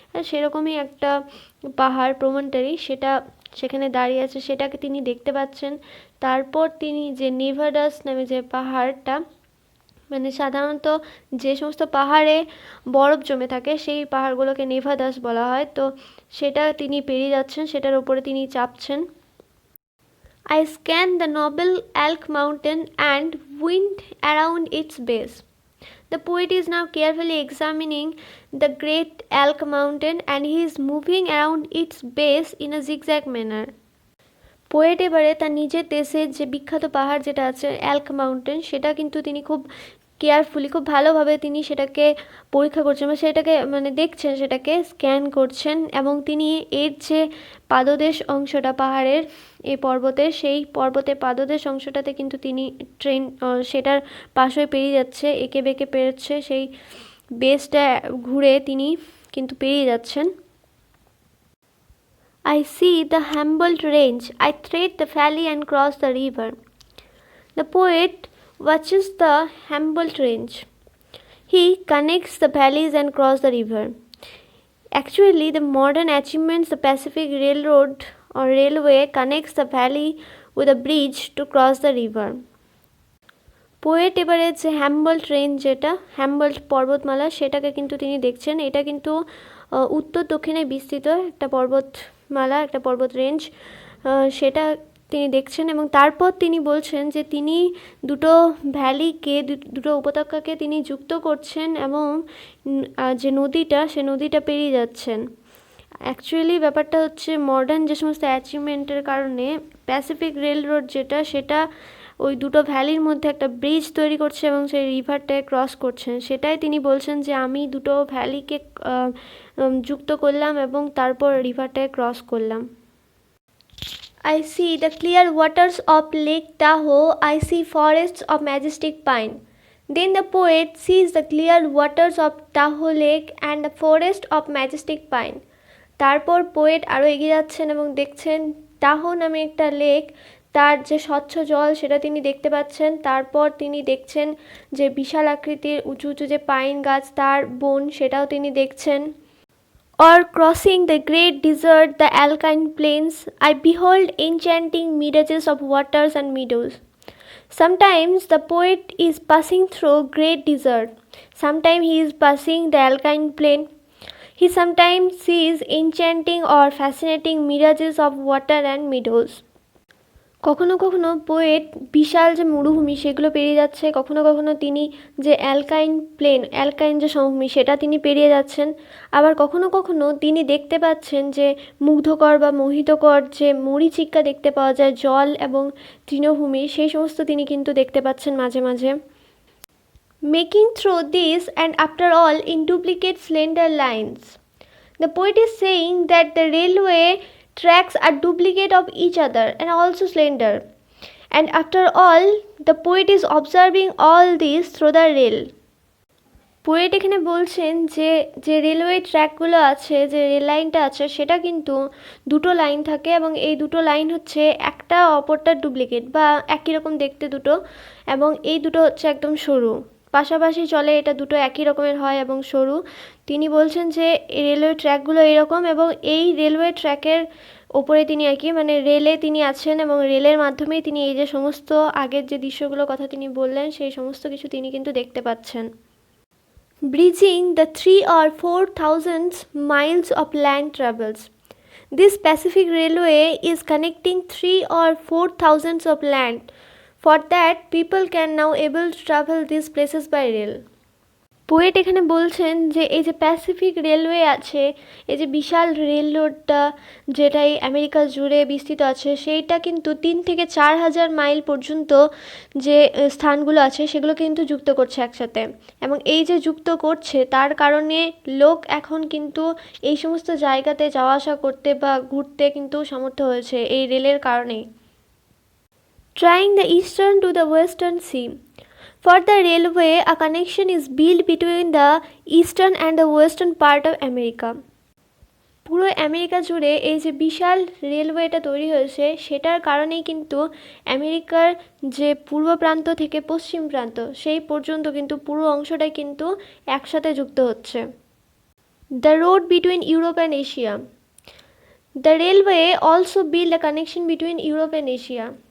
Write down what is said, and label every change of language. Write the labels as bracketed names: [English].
[Bangla] সেরকমই একটা পাহাড় প্রমন্টারি, সেটা সেখানে দাঁড়িয়ে আছে, সেটাকে তিনি দেখতে পাচ্ছেন। তারপর তিনি যে নেভাডাস নামে যে পাহাড়টা, মানে সাধারণত যে সমস্ত পাহাড়ে বরফ জমে থাকে সেই পাহাড়গুলোকে নেভাদাস বলা হয়, তো সেটা তিনি পেরিয়ে যাচ্ছেন, সেটার উপরে তিনি চাপছেন। [English] I scan the noble Elk Mountain and wind around its base. The poet is now carefully examining the great Elk Mountain and he is moving around its base in a zigzag manner. [Bangla] Poet এবারে তার নিজের দেশের যে বিখ্যাত পাহাড় যেটা আছে elk mountain, সেটা কিন্তু তিনি খুব কেয়ারফুলি খুব ভালোভাবে তিনি সেটাকে পরীক্ষা করছেন বা সেটাকে মানে দেখছেন, সেটাকে স্ক্যান করছেন এবং তিনি এর যে পাদদেশ অংশটা পাহাড়ের এই পর্বতের, সেই পর্বতের পাদদেশ অংশটাতে কিন্তু তিনি ট্রেন সেটার পাশ হয়ে পেরিয়ে যাচ্ছে, এঁকে বেঁকে পেরোচ্ছে, সেই বেসটা ঘুরে তিনি কিন্তু পেরিয়ে যাচ্ছেন। [English] I see the Humboldt Range. I thread the valley and cross the river. The poet watches the Humboldt Range. He connects the valleys and cross the river. Actually, the modern achievements, the Pacific Railroad or railway connects the valley with a bridge to cross the river. [Bangla] Poet এবারে যে হ্যাম্বল্ট range যেটা হ্যাম্বল্ট পর্বতমালা সেটাকে কিন্তু তিনি দেখছেন। এটা কিন্তু উত্তর দক্ষিণে বিস্তৃত একটা পর্বতমালা, একটা পর্বত রেঞ্জ, সেটা তিনি দেখছেন এবং তারপর তিনি বলছেন যে তিনি দুটো ভ্যালিকে দুটো উপত্যকাকে তিনি যুক্ত করছেন এবং যে নদীটা সে নদীটা পেরিয়ে যাচ্ছেন। অ্যাকচুয়ালি ব্যাপারটা হচ্ছে মডার্ন যে সমস্ত অ্যাচিভমেন্টের কারণে প্যাসিফিক রেল রোড যেটা সেটা ওই দুটো ভ্যালির মধ্যে একটা ব্রিজ তৈরি করছে এবং সেই রিভারটাকে ক্রস করছেন, সেটাই তিনি বলছেন যে আমি দুটো ভ্যালিকে যুক্ত করলাম এবং তারপর রিভারটাকে ক্রস করলাম। [English] I see the clear waters of Lake Tahoe, I see forests of majestic pine. Then the poet sees the clear waters of Tahoe Lake and the forest of majestic pine. [Bangla] তারপর poet আরও এগিয়ে যাচ্ছেন এবং দেখছেন টাহো নামে একটা lake, তার যে স্বচ্ছ জল সেটা তিনি দেখতে পাচ্ছেন। তারপর তিনি দেখছেন যে বিশাল আকৃতির উঁচু উঁচু যে পাইন গাছ তার বন সেটাও তিনি দেখছেন। [English] Or crossing the great desert, the alpine plains, I behold enchanting mirages of waters and meadows. Sometimes the poet is passing through great desert, sometimes he is passing the alpine plain. He sometimes sees enchanting or fascinating mirages of water and meadows. [Bangla] কখনো কখনো poet বিশাল যে মরুভূমি সেগুলো পেরিয়ে যাচ্ছে, কখনো কখনো তিনি যে অ্যালকাইন প্লেন অ্যালকাইন যে সমভূমি সেটা তিনি পেরিয়ে যাচ্ছেন, আবার কখনো কখনো তিনি দেখতে পাচ্ছেন যে মুগ্ধকর বা মোহিতকর যে মরীচিকা দেখতে পাওয়া যায় জল এবং তৃণভূমি, সেই সমস্ত তিনি কিন্তু দেখতে পাচ্ছেন মাঝে মাঝে। [English] Making through this and after all in duplicate slender lines. The poet is saying that the railway tracks are duplicate of each other and also slender. And after all, the poet is observing all this through the rail. [Bangla] Poet এখানে বলছেন যে যে railway ট্র্যাকগুলো আছে, যে rail লাইনটা আছে, সেটা কিন্তু দুটো লাইন থাকে এবং এই দুটো লাইন হচ্ছে একটা অপরটার ডুপ্লিকেট বা একই রকম দেখতে দুটো, এবং এই দুটো হচ্ছে একদম সরু, পাশাপাশি চলে, এটা দুটো একই রকমের হয় এবং সরু। তিনি বলছেন যে রেলওয়ে ট্র্যাকগুলো এরকম, এবং এই রেলওয়ে ট্র্যাকের ওপরে তিনি আর কি মানে রেলে তিনি আছেন, এবং রেলের মাধ্যমেই তিনি এই যে সমস্ত আগের যে দৃশ্যগুলোর কথা তিনি বললেন সেই সমস্ত কিছু তিনি কিন্তু দেখতে পাচ্ছেন। [English] Bridging the 3 or 4,000 miles of land travels. This Pacific Railway is connecting 3 or 4,000 of land. For that, people can now able to travel these places by rail. [Bangla] Poet এখানে বলছেন যে এই যে প্যাসিফিক রেলওয়ে আছে, এই যে বিশাল রেল রোডটা যেটা এই আমেরিকা জুড়ে বিস্তৃত আছে, সেইটা কিন্তু 3 থেকে 4 হাজার মাইল পর্যন্ত যে স্থানগুলো আছে সেগুলো কিন্তু যুক্ত করছে একসাথে, এবং এই যে যুক্ত করছে তার কারণে লোক এখন কিন্তু এই সমস্ত জায়গাতে যাওয়া আসা করতে বা ঘুরতে কিন্তু সমর্থ হয়েছে এই রেলের কারণেই। [English] Trying the eastern to the western sea. For the railway, a connection is built between the eastern and the western part of America. [Bangla] পুরো আমেরিকা জুড়ে এই যে বিশাল রেলওয়েটা তৈরি হয়েছে সেটার কারণেই কিন্তু আমেরিকার যে পূর্ব প্রান্ত থেকে পশ্চিম প্রান্ত সেই পর্যন্ত কিন্তু পুরো অংশটাই কিন্তু একসাথে যুক্ত হচ্ছে। [English] The road between Europe and Asia. The railway also build a connection between Europe and Asia.